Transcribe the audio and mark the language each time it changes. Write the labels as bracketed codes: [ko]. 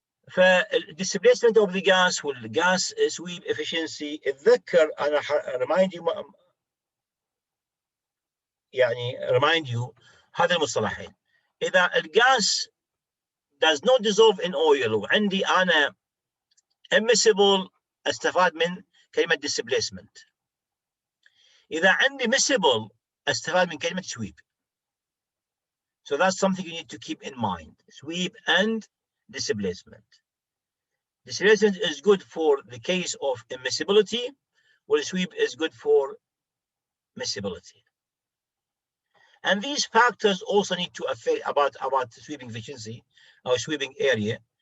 [en] فالدisplacement of the gas والgas sweep efficiency. [ar] اتذكر انا [en] remind you [ar] يعني [en] remind you [ar] هذا المصطلحين. إذا الغاز [en] does not dissolve in oil [ar] وعندي أنا immiscible استفاد من كلمة displacement. إذا عندي miscible استفاد من كلمة sweep. [en] So that's something you need to keep in mind. Sweep and displacement. Displacement is good for the case of immiscibility, while sweep is good for miscibility. And these factors also need to affect about sweeping efficiency or sweeping area.